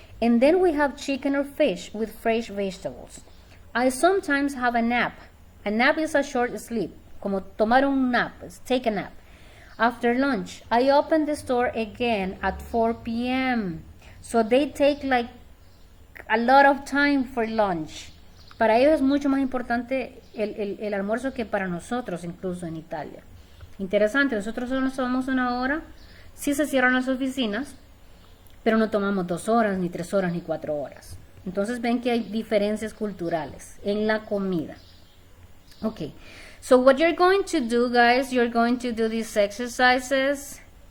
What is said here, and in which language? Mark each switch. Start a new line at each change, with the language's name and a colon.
English: And then we have chicken or fish with fresh vegetables. I sometimes have a nap. A nap is a short sleep, como tomar un nap, take a nap. After lunch, I open the store again at 4 p.m. So they take like a lot of time for lunch.
Spanish: Para ellos es mucho más importante el almuerzo que para nosotros, incluso en Italia. Interesante, nosotros solo nos tomamos una hora, sí se cierran las oficinas, pero no tomamos 2 horas, ni 3 horas, ni 4 horas. Entonces ven que hay diferencias culturales en la comida.
English: Okay, so what you're going to do, guys, you're going to do these exercises.